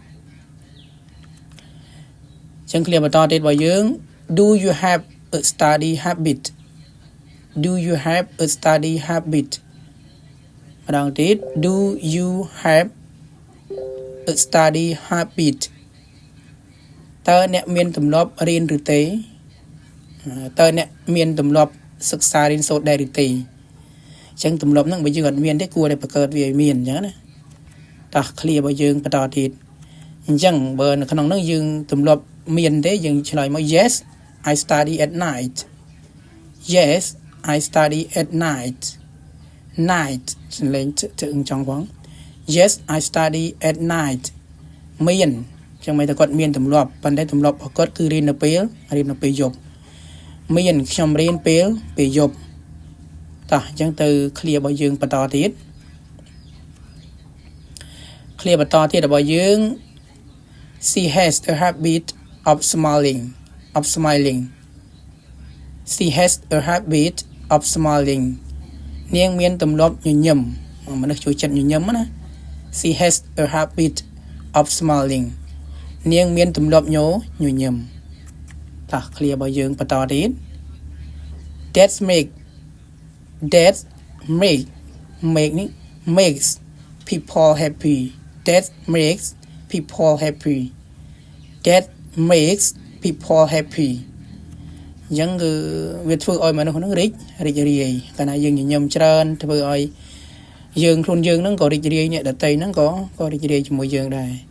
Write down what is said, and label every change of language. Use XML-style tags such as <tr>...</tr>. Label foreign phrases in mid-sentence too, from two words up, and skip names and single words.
<km>អញ្ចឹង clear បន្តទៀតរបស់យើង</km> <en>do you have a study habit do you have a study habit</en> <km>ម្ដងទៀត</km> <en>do you have a study habit</en> <km>តើអ្នកមានទម្លាប់រៀ នឬទេតើអ្នកមានទម្លាប់សិក្សារៀនសូត្រដែរឬទេអញ្ចឹងទម្លាប់ហ្នឹងបើយើងអត់មានទេគួរតែបង្កើត វាឲ្យមានអញ្ចឹងណាតោះ clear របស់យើងបន្តទៀតអញ្ចឹងបើនៅក្នុងហ្នឹងយើងទម្លាប់មានទេយើងឆ្លើយមក</km> <en>yes I study at night yes I study at night</en> <km>night លេងទៅចង់ផង</km> <en>yes I study at night</en> <km>មានចឹងមិនតែគាត់មានទម្លាប់ប៉ុន្តែទម្លាប់របស់គាត់គឺរៀននៅពេលយប់មានខ្ញុំរៀនពេលយប់តោះអញ្ចឹងទៅ clear របស់យើងបន្តទៀត clear បន្តទៀតរបស់យើង</km> <en>she has a habit of smiling she has a habit of smiling</en> <km>នាងមានទម្លាប់ញញឹមមនុស្សចូលចិត្តញញឹមណា</km> <en>she has a habit of smiling</en> <km>នាងមានទម្លាប់ញញឹមតោះ clear របស់យើងបន្តទៀត that</km> <en>makes people happy that makes people happy</en> <km>អញ្ចឹងគឺវាធ្វើឲ្យមនុស្សហ្នឹងរីករាយកាលណាយើងញញឹមច្រើនធ្វើឲ្យយើងខ្លួនយើងហ្នឹងក៏រីករាយអ្នកដទៃហ្នឹងក៏រីករាយជាមួយយើងដែរ</km>